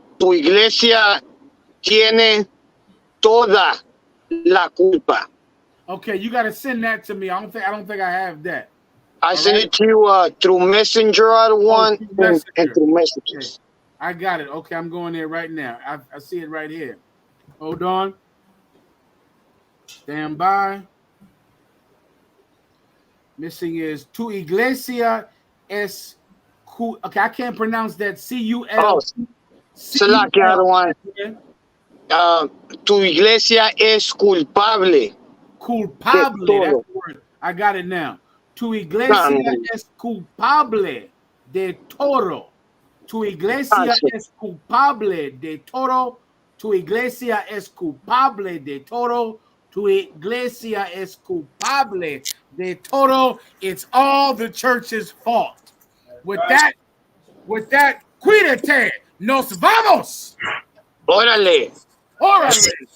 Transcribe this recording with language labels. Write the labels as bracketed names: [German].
[Spanish] Tu iglesia tiene toda la culpa. [English] Okay, you got to send that to me. I don't think I have that. I sent it to you through Messenger. I don't want and through messages. Okay. I got it. Okay, I'm going there right now. I see it right here. Hold on. Stand by. Missing is [Spanish] tu iglesia es. [English] Okay, I can't pronounce that. C-U-L. Oh, Salaki, I don't want. [Spanish] Tu iglesia es culpable. [English] Culpable. That's the word. I got it now. [Spanish] Tu iglesia es culpable de todo. Tu iglesia es culpable de todo. Tu iglesia es culpable de todo. Tu iglesia es culpable de todo. [English] It's all the church's fault. With that, [Spanish] cuídate. Nos vamos. Órale. Órale.